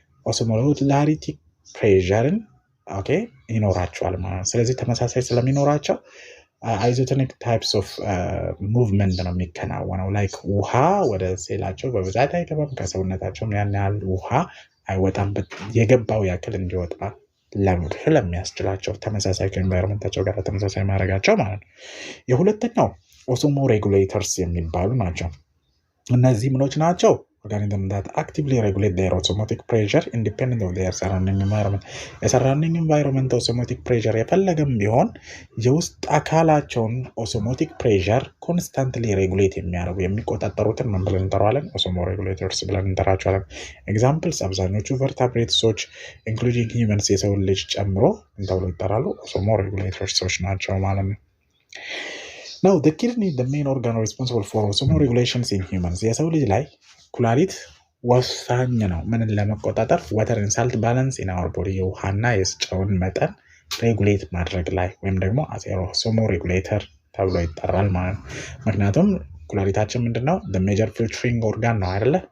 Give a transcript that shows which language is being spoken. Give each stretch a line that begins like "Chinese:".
Amharic: ኦስሞላሪቲ ፕሬሸርን ኦኬ ይኖራቸዋል ማለት ነው። ስለዚህ ተመሳሳይ ስለሚኖራቸው አይዞቶኒክ ታይፕስ ኦፍ ሙቭመንት ነው የሚከናወነው። ላይክ ውሃ ወደ ሴላቸው በብዛት አይገባም፣ ከሰውነታቸውም ያን ያህል ውሃ አይወጣም። የገባው ያክል እንዲወጣ ስለሚያስችላቸው ተመሳሳይ ከኤንቫይሮንመንታቸው ጋር ተመሳሳይ ማድረጋቸው ማለት ነው። የሁለተኛው ኦሶሞ ሬጉሌተርስ የሚባሉ ናቸው። እነዚህ ምኖች ናቸው?
English: organism that actively regulate their osmotic pressure independent of their surrounding environment.
Amharic: የሰራውንዲንግ environment osmotic pressure የፈለገም ቢሆን የውስጥ አካላቸውን
English: osmotic pressure constantly regulate
Amharic: የሚያደርጉ የሚቆጣጠሩትን ምን ብለን እንጠራዋለን?
English: osmo regulators
Amharic: ብለን እንጠራቸዋለን።
English: ኤግዛምፕልስ አብዛኞቹ vertebrates including humans
Amharic: የሰው ልጅ ጨምሮ እንደው ይጠራሉ
English: osmo regulators ናቸው ማለት ነው። Now the kidney the main organ responsible for osmo regulations in humans.
Amharic: የሰው ልጅ ላይ ኩላሊት ወሳኝ ነው ምንን ለመቆጣጠር
English: water and salt balance in our body
Amharic: የውሃና የጨውን መጠን ሬጉሌት ማድረግ ላይ ወይም ደግሞ as a osmo regulator ተብሎ ይጠራል ማለት ነው። ምክንያቱም ኩላሊታችን ምንድነው
English: the major filtering organ
Amharic: ነው አይደለ?